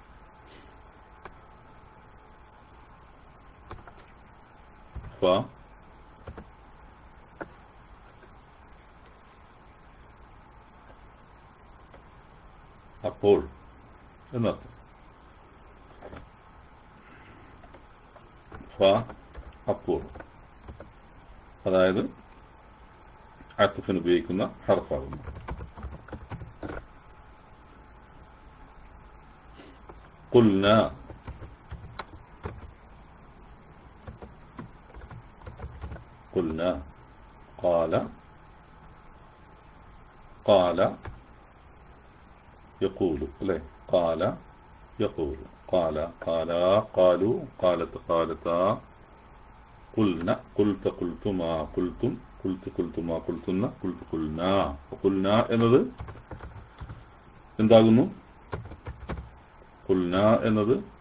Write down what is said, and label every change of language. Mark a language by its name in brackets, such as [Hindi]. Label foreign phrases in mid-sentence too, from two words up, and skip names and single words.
[Malayalam] ف അപ്പോൾ എന്നർത്ഥം ഫ അപ്പോൾ അതായത് അത്ഫിന് ഉപയോഗിക്കുന്ന ഹർഫാകുന്നു [Arabic] قلنا قلنا قال قال يقول لا قال يقول قال قالا قالوا قالت قالتا قلنا قلت قلتما قلتم قلت قلتما قلتن قلت قلنا قلنا [Malayalam] എന്നത് എന്താകുന്നു ഖുൽന എന്നത്